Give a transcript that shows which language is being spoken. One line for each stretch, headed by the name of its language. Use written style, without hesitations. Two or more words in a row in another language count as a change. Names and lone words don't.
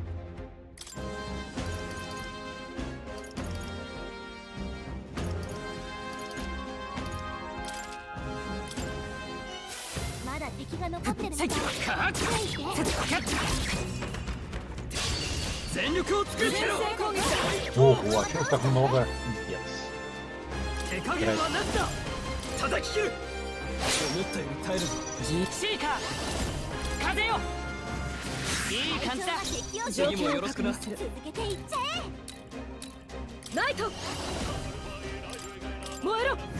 Japanese: まだ敵が残ってるみたい。全力を尽くせろ。
Russian: Ого, а чё их так много? Пиздец.
Japanese: 手加減はなしだ。叩き切る。思ったより耐えるぞ。シーカー風よ。いい感じだ。次もよろしくな。続けていっちゃえ。ナイト燃えろ。